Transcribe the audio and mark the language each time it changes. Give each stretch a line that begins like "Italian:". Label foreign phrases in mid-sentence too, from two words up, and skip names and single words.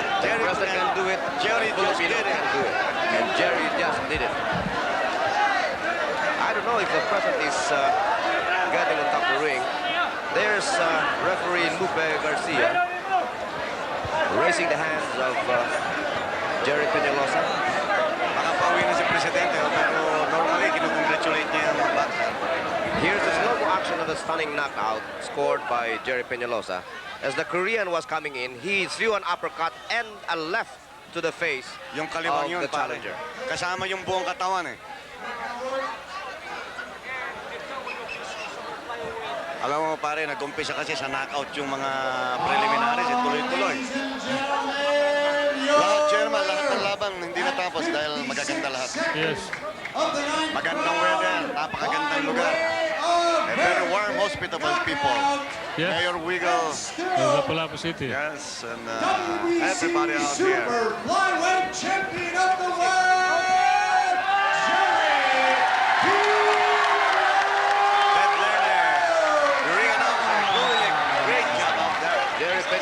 English: The president can do it. Gerry The just Filipino did it. can do it. And Gerry just did it. I don't know if the president is getting on top of the ring. There's referee Lupe Garcia raising the hands of Gerry Penalosa.
Filipino: Makapauwi na si Presidente, pero normally kinukongratulate niya ang mga boxer.
English: Here's the slow action of the stunning knockout scored by Gerry Penalosa. As the Korean was coming in, he threw an uppercut and a left to the face
Filipino: Yung kaliwang
English: of
Filipino: yun,
English: the
Filipino: pare.
English: challenger.
Filipino: Kasama yung buong katawan eh. Alam mo pare, nag-umpisa kasi sa knockout yung mga preliminaries, tuloy-tuloy. Lahat, chairman, lahat ng laban hindi natapos dahil magaganda lahat.
English: Yes.
Filipino: Magandang weather, napakagandang lugar.
English: A very warm, hospitable people. Yes. Mayor Wiggle, Lapu-Lapu City. yes, and everybody out here. Super Flyweight Champion of the World, Gerry Ted Lerner, the ring announcer, doing a great job out there.